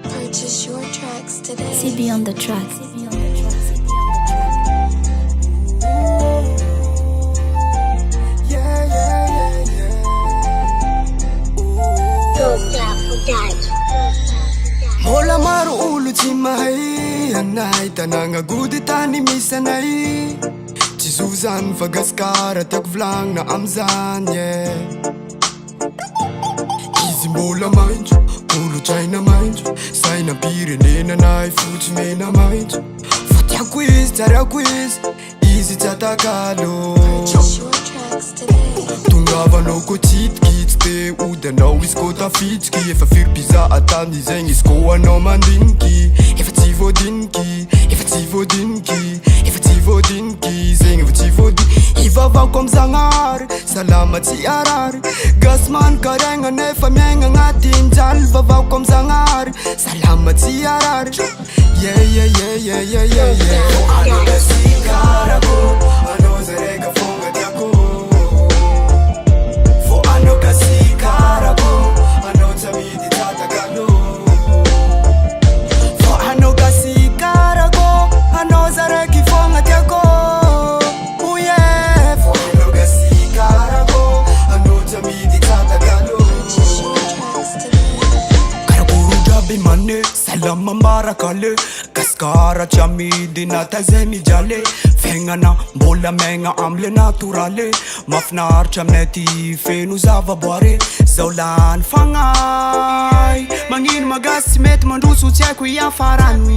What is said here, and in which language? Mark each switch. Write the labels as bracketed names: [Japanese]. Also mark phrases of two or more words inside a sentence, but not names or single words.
[English] Purchase your tracks today. CB on the track. [Malagasy] Mbola maro olo tsy mahay anay tanagna gody tany misy anay. Tsy zo zany fa gasikara tiako volagnina amizany izy mbola maintso, olo-tsaina maintso, sainam-pirenenanay fotsy mena maintso. Fa tiako izy, tsariako izy tsy atakalo. [English] Purchase your tracks today. [Malagasy] Tongavanao ko tsikitsy te odanao izy ko tafitsiky. Efa firy-piza atany zegny izy ko anao mandiniky. Efa tsy voadiniky, efa tsy voadiniky, efa tsy voadiniky, zegny efa tsy voadiniky. Ivavako am'Zagnahary, salama tsy arary. Gasman karegna nefa miaigna agnatin-jaly. Vavako am'Zagnahary, salama tsy arary. [English] Yeah, yeah, yeah, yeah, yeah, yeah, yeah. [Malagasy] Ano gasikarako, ano zareka fonga tiako. Ano gasikarako, ano tsamidi tatakalo. Ano gasikarako, ano zareki fonga tiako. [English] Oh yeah. [Malagasy] Ano gasikarako, ano tsamidi tatakalo. [English] Purchase your tracks today. [Malagasy] Karakuru jiaby mane, salama marakale. Gasikara tsy amidy natazay mijaly. Fiaignana mbola maigna amle naturale. Mahafinaritra aminay ty feno zavaboary. Zao lany fagnay, magnino magasy mety mandroso tsy haiko iafarany.